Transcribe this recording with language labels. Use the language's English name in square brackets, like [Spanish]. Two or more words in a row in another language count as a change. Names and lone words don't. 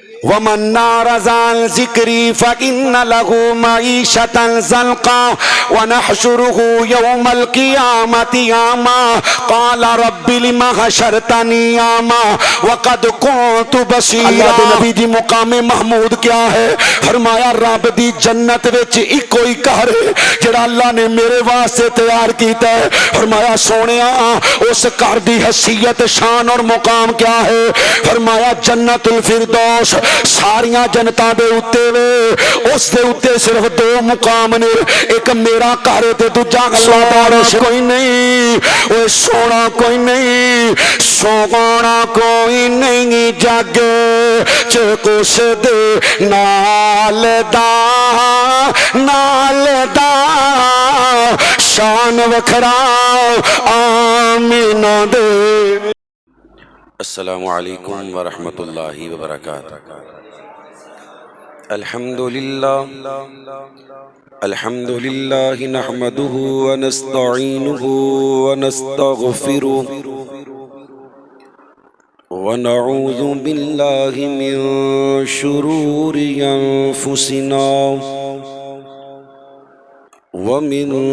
[Arabic] ومن أعرض عن ذكري فإن له معيشة ضنكا ونحشره يوم القيامة أعمى قال رب لم حشرتني أعمى وقد كنت بصيرا۔ [Punjabi] اللہ دے نبی دی مقام محمود کیا ہے؟ فرمایا رب دی جنت وچ ایک ہی گھر ہے جڑا اللہ نے میرے واسطے تیار کیتا ہے۔ فرمایا سونیا اس گھر دی حیثیت شان اور مقام کیا ہے؟ فرمایا جنت الفردوس۔ ساریاں جنتاں دے اُتے وے اس دے اُتے صرف دو مقام نے، ایک میرا گھر تے دوجا اللہ دا عرش۔ کوئی نہیں اوے سونا کوئی نہیں، سونا کوئی نہیں جگ چ کس دے نال دا شان وکھرا آمینہ دے۔ [Arabic] السلام علیکم ورحمۃ اللہ وبرکاتہ۔ الحمد للہ نحمده ونستعینه ونستغفره ونعوذ باللہ من شرور انفسنا ومن